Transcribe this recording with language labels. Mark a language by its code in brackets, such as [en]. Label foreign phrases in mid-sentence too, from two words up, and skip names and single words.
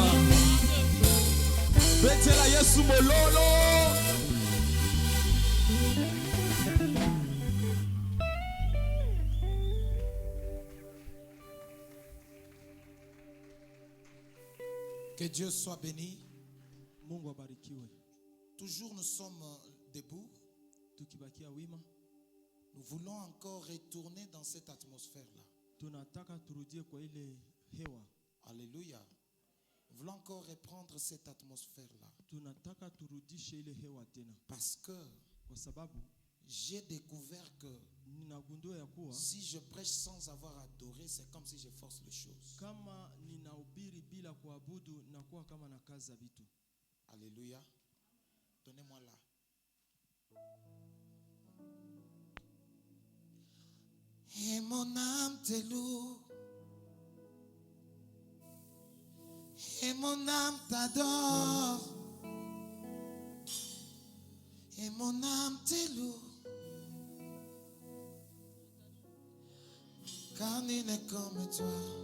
[ln] Betela Yesu mololo. [fr] Que Dieu soit béni. [sw] Mungu abarikiwe. [fr] Toujours nous sommes debout. [sw] Tukibakia wima. [fr] Nous voulons encore retourner dans cette atmosphère-là. [sw] Tunataka turudie kwa ile hewa. [fr] Alléluia. Nous voulons encore reprendre cette atmosphère-là. [sw] Tunataka turudishe ile hewa tena. [fr] Parce que [sw] kwa sababu [fr] j'ai découvert que [sw] ninagundua ya kuwa [fr] si je prêche sans avoir adoré, c'est comme si je force les choses. [sw] Kama ninahubiri bila kuabudu nakuwa kama nakaza vitu. [fr] Alléluia. Donnez-moi là. Et mon âme te loue, et mon âme t'adore, et mon âme te loue, car nul n'est comme toi.